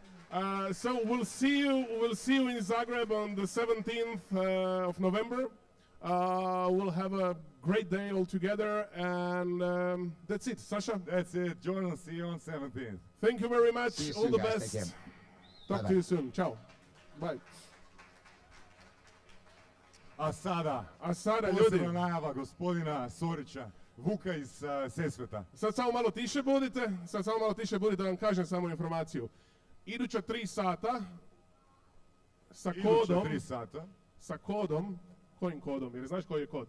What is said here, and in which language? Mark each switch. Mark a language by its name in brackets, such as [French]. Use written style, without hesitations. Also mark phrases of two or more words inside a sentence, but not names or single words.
[English] So we'll see you in Zagreb on the 17th of November. We'll have a great day all together, and that's it. Sasha? That's it. Jordan, see you on 17th. Thank you very much. See you All soon, the guys. best. Take care. Talk to Bye-bye. you soon. Ciao. Bye. [Croatian] A sada ljudi, posebna najava gospodina Sorića, Vuka iz Sesveta. sad samo malo tiše budite, da vam kažem samo informaciju. Iduća 3 sata sa kodom, 3 sata. sa kodom, kojim kodom, jer znaš koji je kod?